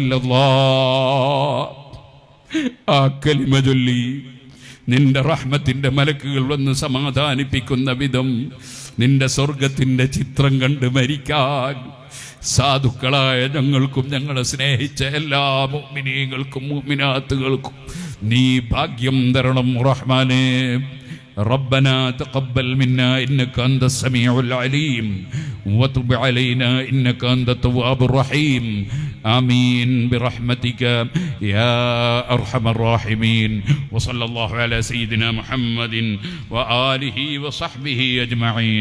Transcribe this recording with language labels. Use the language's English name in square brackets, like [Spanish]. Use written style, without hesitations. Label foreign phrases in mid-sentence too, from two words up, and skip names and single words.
[Malayalam] ഇല്ലല്ലാഹ്, ആ കലിമ ചൊല്ലി നിന്റെ റഹ്മത്തിന്റെ മലക്കുകൾ വന്ന് സമാധാനിപ്പിക്കുന്ന വിധം നിന്റെ സ്വർഗത്തിന്റെ ചിത്രം കണ്ട് മരിക്കാൻ സാധുക്കളായ ഞങ്ങൾക്കും ഞങ്ങളെ സ്നേഹിച്ച എല്ലാ മുഅ്മിനീങ്ങൾക്കും മുഅ്മിനാത്തുകൾക്കും നീ ഭാഗ്യം തരണം റഹ്മാനേ. [Arabic] ربنا تقبل منا إنك أنت السميع العليم وتب علينا إنك أنت التواب الرحيم. آمين برحمتك يا أرحم الراحمين. وصلى الله على سيدنا محمد وآله وصحبه أجمعين.